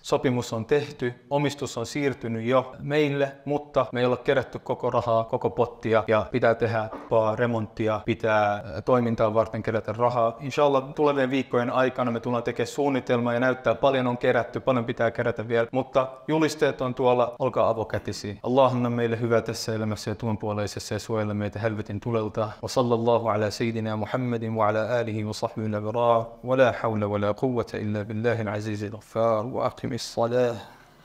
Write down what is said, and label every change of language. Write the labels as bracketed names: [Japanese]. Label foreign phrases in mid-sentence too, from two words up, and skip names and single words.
[Finnish] Sopimus on tehty, omistus on siirtynyt jo meille, mutta me ei olla kerätty koko rahaa, koko pottia ja pitää tehdä remonttia, pitää toimintaa varten kerätä rahaa. Inshallah tulevien viikkojen aikana me tullaan tekemään suunnitelmaa ja näyttää paljon on kerätty, paljon pitää kerätä vielä, mutta julisteet on tuolla, olkaa avokätisiä. Allah anna meille hyvää tässä elämässä ja tuonpuoleisessa ja suojella meitä helvetin tulelta. [Arabic] وصلى الله على سيدنا محمد وعلى آله وصحبه الأبرار ولا حول ولا قوة إلا بالله العزيز الغفار وأقم الصلاة.